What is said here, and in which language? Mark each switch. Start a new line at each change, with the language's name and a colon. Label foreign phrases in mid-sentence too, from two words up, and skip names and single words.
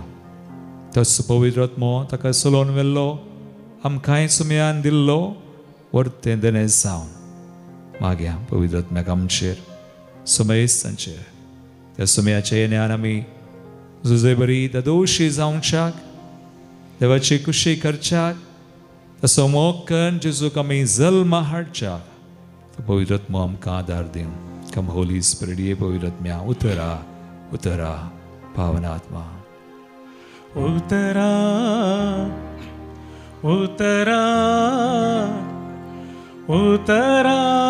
Konkani: तस पवित्र आत्मो ताका चलोवन व्हेल्लो, आमकांय सुमयान दिल्लो वर्तें देणे जावन मागया पवित्र आत्म्याक आमचेर सुमेस तांचेर. त्या सुमयाच्या येण्यान आमी जुजे बरी दादोशी जावच्याक, देवाची खुशी करच्याक, ताचो मोग करून जेजूक आमी जल्मा हाडच्याक पवित्र आत्मो आमकां आदार दिवन.
English: Come Holy Spirit,
Konkani: ये पवित्र आत्म्या उतरा उतरा पावनात्मा उतरा उतरा उतरा.